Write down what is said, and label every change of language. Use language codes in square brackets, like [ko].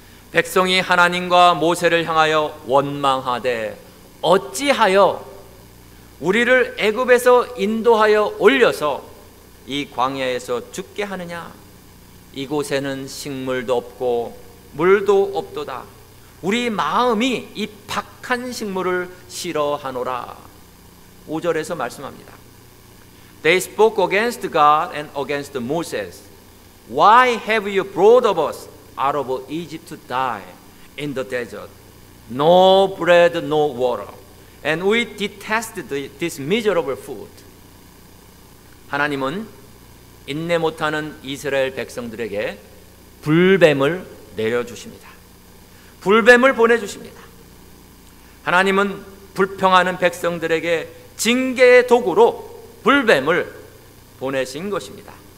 [ko] 백성이 하나님과 모세를 향하여 원망하되 어찌하여 우리를 애굽에서 인도하여 올려서 이 광야에서 죽게 하느냐? 이곳에는 식물도 없고 물도 없도다. 우리 마음이 이 박한 식물을 싫어하노라. 5절에서 말씀합니다. [en] They spoke against God and against Moses. Why have you brought us out of Egypt to die in the desert? No bread, no water. And we detest this miserable food. [ko] 하나님은 인내 못하는 이스라엘 백성들에게 불뱀을 내려주십니다. 불뱀을 보내주십니다. 하나님은 불평하는 백성들에게 징계의 도구로 불뱀을 보내신 것입니다.